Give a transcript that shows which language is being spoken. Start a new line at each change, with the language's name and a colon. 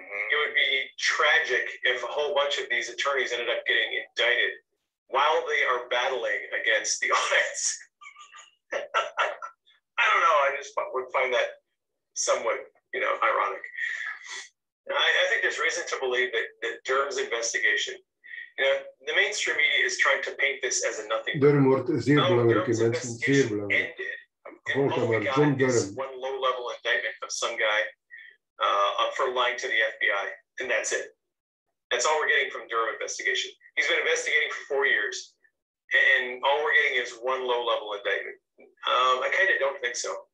English: It would be tragic if a whole bunch of these attorneys ended up getting indicted while they are battling against the audits. I don't know. I just would find that somewhat, ironic. I think there's reason to believe that Durham's investigation, the mainstream media is trying to paint this as a nothing.
Dutch: Durham wordt zeer belangrijk in mensen, zeer belangrijk.
English: And all we got is one low-level indictment of some guy for lying to the FBI, and that's it. That's all we're getting from Durham investigation. He's been investigating for 4 years, and all we're getting is one low-level indictment. I kind of don't think so.